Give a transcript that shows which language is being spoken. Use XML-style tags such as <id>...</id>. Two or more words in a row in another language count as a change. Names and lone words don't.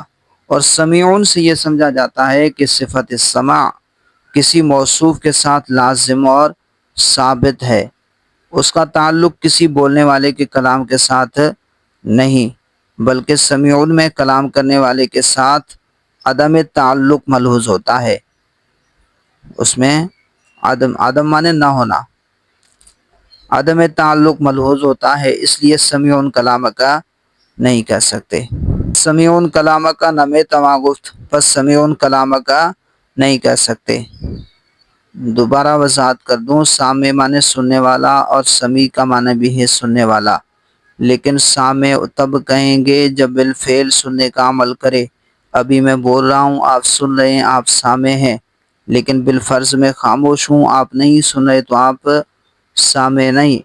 <ur>اور سمیعون سے یہ سمجھا جاتا ہے کہ صفت سمع کسی موصوف کے ساتھ لازم اور ثابت ہے، اس کا تعلق کسی بولنے والے کے کلام کے ساتھ نہیں، بلکہ سمیعون میں کلام کرنے والے کے ساتھ عدم تعلق ملحوظ ہوتا ہے۔ اس میں عدم مانے نہ ہونا، عدم تعلق ملحوظ ہوتا ہے، اس لیے سمیعون کلام کا نہیں کہہ سکتے۔ سمیعون کلام کا</ur> <fa>نمے تما گفت،</fa> <ur>پس سمیعون کلام کا نہیں کہہ سکتے۔ دوبارہ وضاحت کر دوں، سامع مانے سننے والا اور سمیع کا معنی بھی ہے سننے والا، لیکن سامع تب کہیں گے جب بالفعل سننے کا عمل کرے۔ ابھی میں بول رہا ہوں، آپ سن رہے ہیں، آپ سامع ہیں، لیکن بالفرض میں خاموش ہوں، آپ نہیں سن رہے تو آپ سامع نہیں۔</ur>